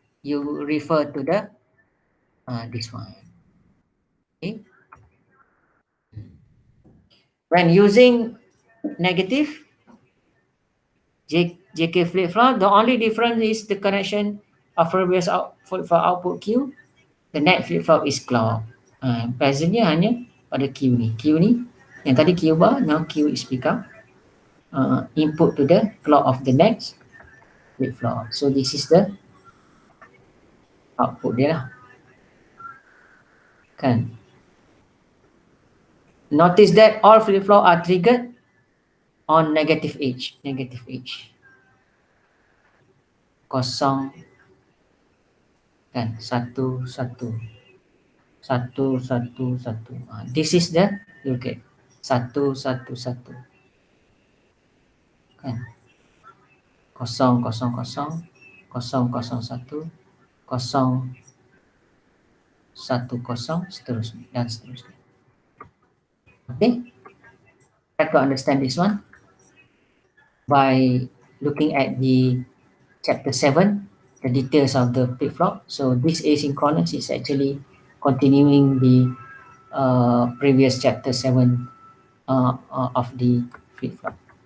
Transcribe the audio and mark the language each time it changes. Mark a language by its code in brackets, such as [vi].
[en] You refer to the this one. Okay. When using negative JK flip-flop, the only difference is the connection of previous for output Q. The next flip-flop is clock. [ms] Presentnya hanya pada Q ni. Q ni, yang tadi [en] Q bar, now Q is become input to the clock of the next flip-flop. So this is the output [ms] dia lah. Kan? [en] Notice that all flip-flop are triggered on negative H. Negative H. [ms] Kosong. Kan? 1, 1. 1, 1, 1. [en] This is the, look at 1, 1, 1. [ms] Kan? 0, 0, 0. 0, 0, 1. 0, 1, 0, seterusnya dan seterusnya. [en] Okay? Try to understand this one by looking at the chapter 7, the details of the flip-flop. So this asynchronous is actually continuing the previous chapter 7 of the flip-flop.